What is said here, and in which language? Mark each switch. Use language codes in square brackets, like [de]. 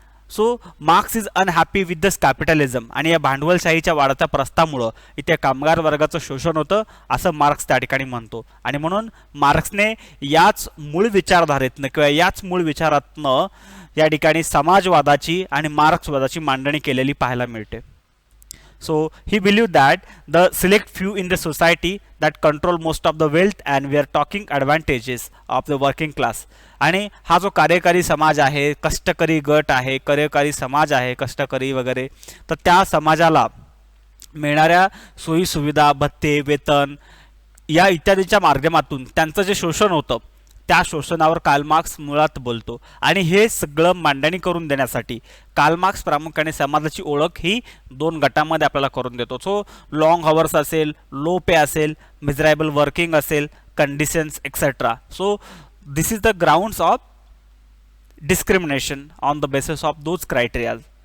[en] So Marx is unhappy with this capitalism. [mr] आणि या भांडवलशाहीच्या वाढत्या प्रस्तामुळं इथे कामगार वर्गाचं शोषण होतं असं मार्क्स त्या ठिकाणी म्हणतो. आणि म्हणून मार्क्सने याच मूळ विचारधारेतनं किंवा याच मूळ विचारातनं या ठिकाणी समाजवादाची आणि मार्क्सवादाची मांडणी केलेली पाहायला मिळते. [en] So he believed that the select few in the society that control most of the wealth and we are talking advantages of the working class. [mr] आणि हा जो कार्यकारी समाज आहे, कष्टकरी गट आहे, कार्यकारी समाज आहे, कष्टकरी वगैरे, तर त्या समाजाला मिळणाऱ्या सोयी सुविधा, भत्ते, वेतन या इत्यादीच्या माध्यमातून त्यांचं जे शोषण होतं त्या शोषणावर कार्ल मार्क्स मुळात बोलतो. आणि हे सगळं मांडणी करून देण्यासाठी कार्ल मार्क्स प्रामुख्याने समाजाची ओळख ही दोन गटांमध्ये आपल्याला करून देतो. [en] So long hours असेल, low pay असेल, miserable working असेल, conditions etcetera. So this is the grounds of discrimination on the basis of those criterias.